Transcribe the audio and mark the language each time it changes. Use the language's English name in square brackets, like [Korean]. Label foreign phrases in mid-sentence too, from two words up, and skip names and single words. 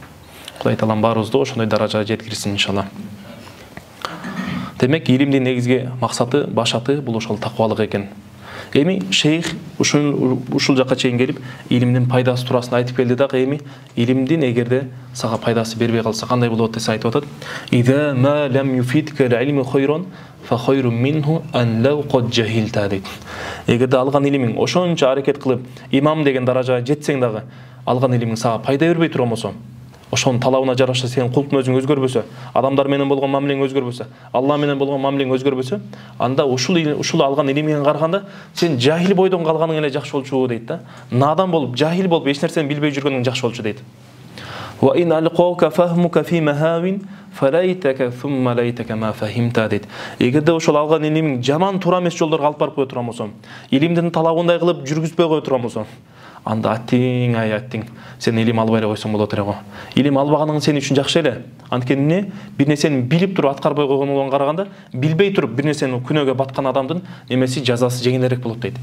[Kyrgyz] Кудай таалам баарыбызды ошондой даражага жеткирсин иншалла. Демек, илимдин негизги максаты, башаты бул ошол таквалык экен. Эми шейх ушул жакка чейин келип, илимдин пайдасы туурасында айтып келди да, эми илимдин эгерде сага пайдасы бербей калса кандай болот десе айтып атат. [Arabic] إذا ما لم يفدك العلم خيرا فخير منه أن لو قد جهلت дейт. [Kyrgyz] Эгерде алган илимиң ошончо аракет кылып имам деген даражага жетсең дагы, алган илимиң сага пайда бербей турган болсо, ошонун талабына жараша сенин кулктун өзүң өзгөрбөсө, адамдар менен болгон мамилең өзгөрбөсө, Алла менен болгон мамилең өзгөрбөсө, анда ушул алган илимиңе караганда сен жахил бойдон калганың эле жакшы болчу дейт да. Надан болуп, жахил болуп, эч нерсени билбей жүргөнүң жакшы болчу дейт. [Arabic] وإن ألقاك فهمك في مهاو فليتك ثم ليتك ما فهمت дейт. [Kyrgyz] Эгерде ошол алган илимиң жаман туура эмес жолдорго алып барып кое турган болсо, илимдин талабындай кылып жүргүзбөй кое турган болсо, анда аттиң, сен илим албай эле койсоң болот эле го. Илим албаганың сен үчүн жакшы эле. Анткени бир нерсени билип туруп аткарбай койгондон караганда, билбей туруп бир нерсени күнөөгө баткан адамдын немеси жазасы жеңилирээк болот дейт.